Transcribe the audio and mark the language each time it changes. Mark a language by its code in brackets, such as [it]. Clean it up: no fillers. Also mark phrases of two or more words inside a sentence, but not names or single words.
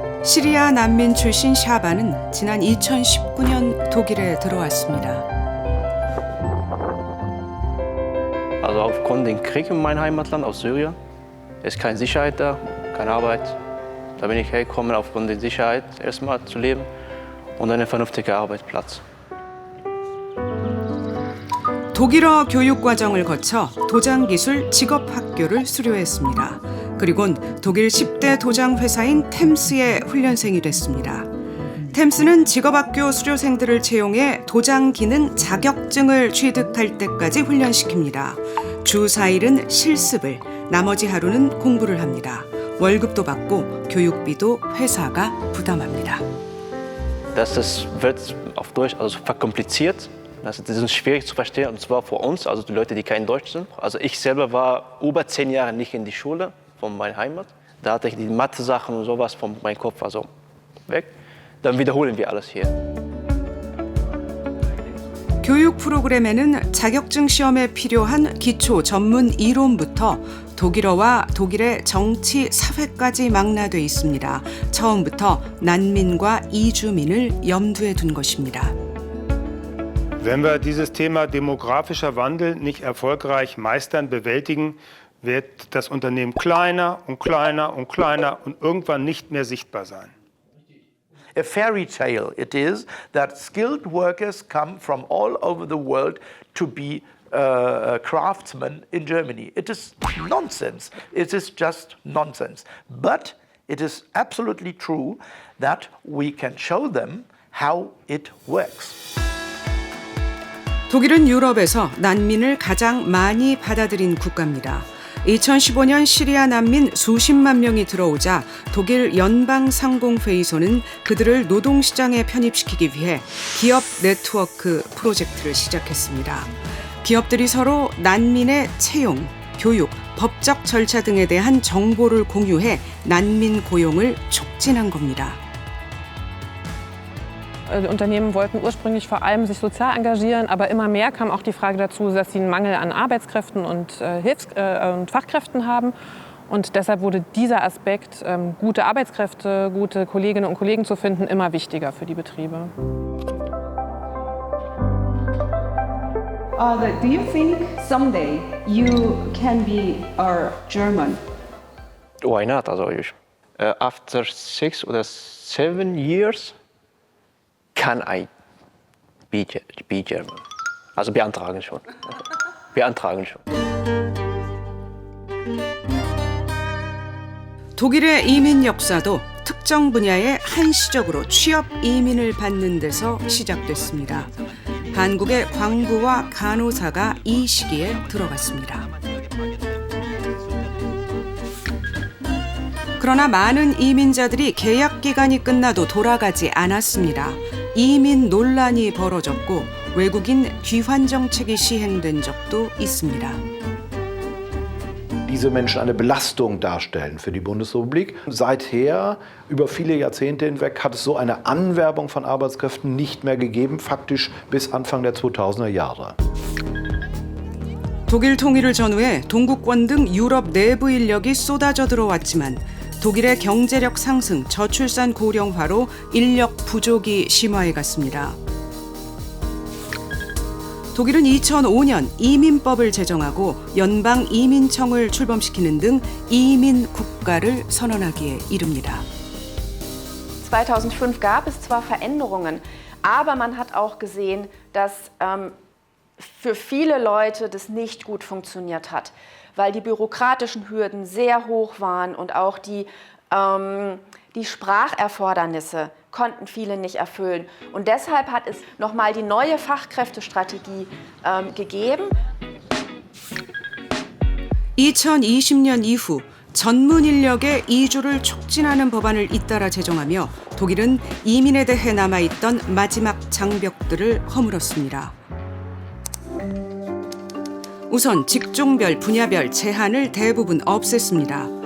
[ko] 시리아 난민 출신 샤바는 지난 2019년 독일에 들어왔습니다. [de] Also aufgrund des Kriegs in meinem Heimatland aus Syrien ist keine Sicherheit da, keine Arbeit. Da bin ich hergekommen aufgrund der Sicherheit erstmal zu leben und einen vernünftigen Arbeitsplatz. [ko] 독일어 교육 과정을 거쳐 도장기술 직업학교를 수료했습니다. 그리곤 독일 10대 도장 회사인 템스의 훈련생이 됐습니다. 템스는 직업학교 수료생들을 채용해 도장 기능 자격증을 취득할 때까지 훈련시킵니다. 주 4일은 실습을, 나머지 하루는 공부를 합니다. 월급도 받고 교육비도 회사가 부담합니다. [de] Das wird auf Deutsch also verkompliziert. Das ist schwierig zu verstehen, und zwar für uns, also die Leute, die kein Deutsch sind. Also ich selber war über 10 Jahre nicht in die Schule von meiner Heimat. Da hatte ich die Mathe-Sachen und sowas von meinem Kopf also weg. Dann wiederholen wir alles hier. [ko] 교육 프로그램에는 자격증 시험에 필요한 기초 전문 이론부터 독일어와 독일의 정치, 사회까지 망라돼 있습니다. 처음부터 난민과 이주민을 염두에 둔 것입니다. [de] Wenn wir dieses Thema demografischer Wandel nicht erfolgreich meistern, bewältigen, wird das Unternehmen kleiner und kleiner und kleiner und irgendwann nicht mehr sichtbar sein. [en] A fairy tale it is that skilled workers come from all over the world to be craftsmen in Germany. It is nonsense. It is just nonsense. But it is absolutely true that we can show them how it works. [ko] 독일은 유럽에서 난민을 가장 많이 받아들인 국가입니다. 2015년 시리아 난민 수십만 명이 들어오자 독일 연방상공회의소는 그들을 노동시장에 편입시키기 위해 기업 네트워크 프로젝트를 시작했습니다. 기업들이 서로 난민의 채용, 교육, 법적 절차 등에 대한 정보를 공유해 난민 고용을 촉진한 겁니다. [de] Die Unternehmen wollten ursprünglich vor allem sich sozial engagieren, aber immer mehr kam auch die Frage dazu, dass sie einen Mangel an Arbeitskräften und Fachkräften haben. Und deshalb wurde dieser Aspekt, gute Arbeitskräfte, gute Kolleginnen und Kollegen zu finden, immer wichtiger für die Betriebe. [en] Do you think someday you can be a German? Why not? Also after 6 or 7 years can I be German? [de] Also beantragen schon. Beantragen schon. [ko] 독일의 이민 역사도 특정 분야에 한시적으로 취업 이민을 받는 데서 시작됐습니다. 한국의 광부와 간호사가 이 시기에 들어갔습니다. 그러나 많은 이민자들이 계약 기간이 끝나도 돌아가지 않았습니다. 이민 논란이 벌어졌고 외국인 귀환 정책이 시행된 적도 있습니다. [de] Diese Menschen eine Belastung darstellen für die Bundesrepublik. Seither, über viele Jahrzehnte hinweg, hat es so eine Anwerbung von Arbeitskräften nicht mehr gegeben, faktisch bis Anfang der 2000er Jahre. [ko] 독일 통일을 전후해 동구권 등 유럽 내부 인력이 쏟아져 들어왔지만 독일의 경제력 상승, 저출산 고령화로 인력 부족이 심화해 갔습니다. 독일은 2005년 이민법을 제정하고 연방 이민청을 출범시키는 등 이민 국가를 선언하기에 이릅니다. [de] 2005 gab es zwar Veränderungen, aber man hat auch gesehen, dass für viele Leute das nicht gut funktioniert hat, weil die bürokratischen Hürden sehr hoch waren und auch die Spracherfordernisse konnten viele nicht erfüllen. Und deshalb hat es nochmal die neue Fachkräftestrategie gegeben. [ko] 2020년 이후 전문 인력의 이주를 촉진하는 법안을 잇따라 제정하며 독일은 이민에 대해 남아있던 마지막 장벽들을 허물었습니다. 우선 직종별, 분야별 제한을 대부분 없앴습니다.